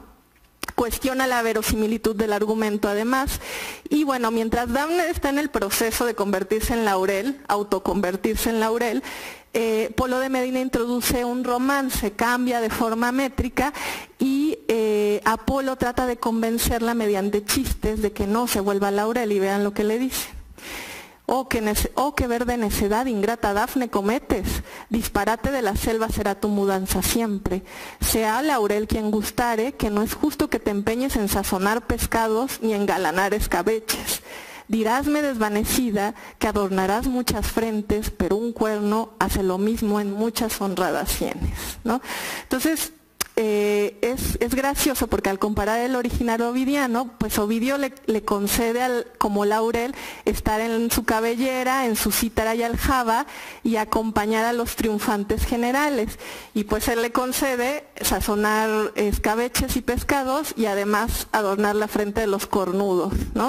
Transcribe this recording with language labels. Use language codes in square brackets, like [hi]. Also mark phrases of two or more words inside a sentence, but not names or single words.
[es] Cuestiona la verosimilitud del argumento además, y bueno, mientras Dafne está en el proceso de convertirse en laurel, autoconvertirse en laurel, Polo de Medina introduce un romance, cambia de forma métrica, y Apolo trata de convencerla mediante chistes de que no se vuelva laurel, y vean lo que le dice. Oh, qué verde necedad, ingrata Dafne, cometes. Disparate de la selva será tu mudanza siempre. Sea laurel quien gustare, que no es justo que te empeñes en sazonar pescados ni en galanar escabeches. Dirásme desvanecida que adornarás muchas frentes, pero un cuerno hace lo mismo en muchas honradas sienes, ¿no? Entonces, es gracioso porque al comparar el original ovidiano, pues Ovidio le concede como laurel estar en su cabellera, en su cítara y aljaba, y acompañar a los triunfantes generales, y pues él le concede sazonar escabeches y pescados y además adornar la frente de los cornudos, ¿no?